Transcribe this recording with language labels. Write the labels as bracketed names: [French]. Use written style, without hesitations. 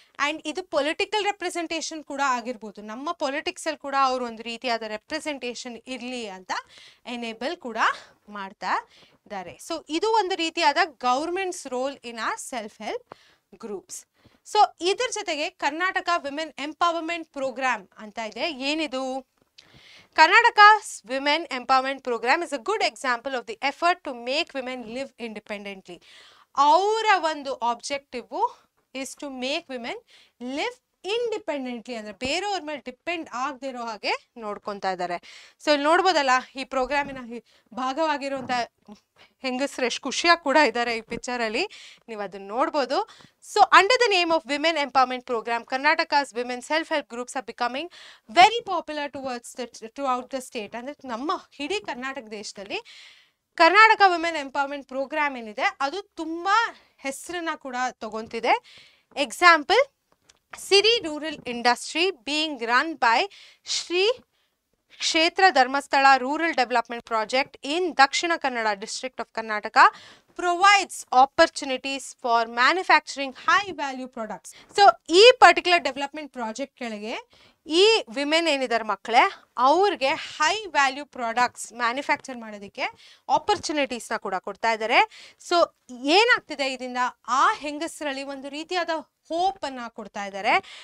[Kannada] And ಇದು political representation ಕೂಡ ಆಗಿರ್ಬೋದು. ನಮ್ಮ ಪೊಲಿಟಿಕ್ಸಲ್ಲಿ ಕೂಡ ಅವರು ಒಂದು ರೀತಿಯಾದ ರೆಪ್ರೆಸೆಂಟೇಷನ್ ಇರಲಿ ಅಂತ ಎನೇಬಲ್ ಕೂಡ ಮಾಡ್ತಾ ಇದ್ದಾರೆ. [English] so [Kannada] ಇದು ಒಂದು ರೀತಿಯಾದ [English] Government's role in our self help groups. [Kannada] So ಇದ್ರ ಜೊತೆಗೆ ಕರ್ನಾಟಕ ವಿಮೆನ್ ಎಂಪವರ್ಮೆಂಟ್ ಪ್ರೋಗ್ರಾಮ್ ಅಂತ ಇದೆ. ಏನಿದು? [English] Karnataka's Women Empowerment Program is a good example of the effort to make women live independently. [Kannada] ಅವರ ಒಂದು objective [English] is to make women live independently, [Kannada] ಅಂದರೆ ಬೇರೆಯವ್ರ ಮೇಲೆ ಡಿಪೆಂಡ್ ಆಗದೆ ಇರೋ ಹಾಗೆ ನೋಡ್ಕೊತಾ ಇದ್ದಾರೆ. ಸೊ ಇಲ್ಲಿ ನೋಡ್ಬೋದಲ್ಲ, ಈ ಪ್ರೋಗ್ರಾಮಿನ ಭಾಗವಾಗಿರುವಂಥ ಹೆಂಗಸರು ಎಷ್ಟು ಖುಷಿಯಾಗಿ ಕೂಡ ಇದ್ದಾರೆ ಈ ಪಿಕ್ಚರಲ್ಲಿ, ನೀವು ಅದನ್ನ ನೋಡ್ಬೋದು. [English] So under the name of women empowerment programme, Karnataka's women self help groups are becoming very popular throughout the state. [Kannada] ಅಂದರೆ ನಮ್ಮ ಇಡೀ ಕರ್ನಾಟಕ ದೇಶದಲ್ಲಿ ಕರ್ನಾಟಕ ವಿಮೆನ್ ಎಂಪವರ್ಮೆಂಟ್ ಪ್ರೋಗ್ರಾಮ್ ಏನಿದೆ ಅದು ತುಂಬ ಹೆಸರನ್ನ ಕೂಡ ತಗೊಂತಿದೆ. [English] Example, Siri Rural Industry being run by Shri Kshetra Dharmasthala Rural Development Project in Dakshina Kannada district of Karnataka provides opportunities for manufacturing high value products. [Kannada] So ಈ ಪರ್ಟಿಕ್ಯುಲರ್ ಡೆವಲಪ್ಮೆಂಟ್ ಪ್ರಾಜೆಕ್ಟ್ ಕೆಳಗೆ ಈ women ಏನಿದ್ದಾರೆ ಮಕ್ಕಳೇ, ಅವ್ರಿಗೆ high value products manufacture ಮಾಡೋದಕ್ಕೆ ಆಪರ್ಚುನಿಟೀಸ್ನ ಕೂಡ ಕೊಡ್ತಾ ಇದ್ದಾರೆ. ಸೊ ಏನಾಗ್ತಿದೆ ಇದರಿಂದ, ಆ ಹೆಂಗಸರಲ್ಲಿ ಒಂದು ರೀತಿಯಾದ ಹೋಪನ್ನು ಕೊಡ್ತಾ ಇದ್ದಾರೆ.